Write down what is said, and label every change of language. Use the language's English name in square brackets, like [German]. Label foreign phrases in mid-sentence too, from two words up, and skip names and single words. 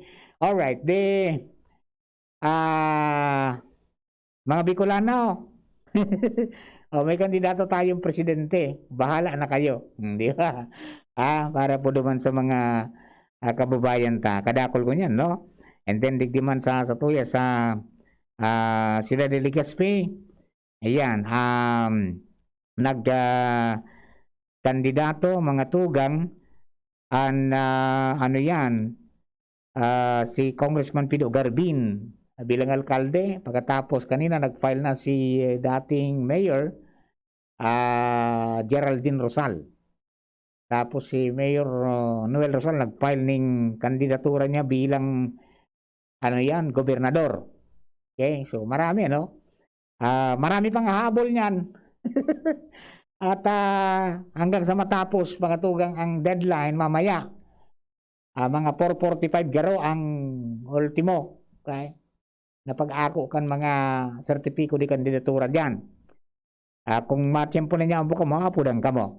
[Filipino] Alright, mga Bicolano, may kandidato tayong presidente, bahala na kayo, di ba? [Bikol] Para po naman sa mga kababayan kadakol ko niyan, [Filipino] no? [Bikol] And then digdiman sa tuya sa Ciudad de Legazpi, ayan, kandidato, mga tugang, si Congressman Pido Garbin bilang alkalde. [Filipino] Pagkatapos kanina nag-file na si dating mayor Geraldine Rosal. Tapos si Mayor Noel Rosal nag-file ng kandidatura niya bilang gobernador. Okay, so marami marami pang hahabol niyan. At hanggang sa matapos mga tugang ang deadline mamaya. [Bikol] Mga 4:45 garo ang ultimo. Okay? Na pag-ako kan mga sertipiko di kandidatura diyan. Kung matiyempo na niya ang buka, makapudang ka mo.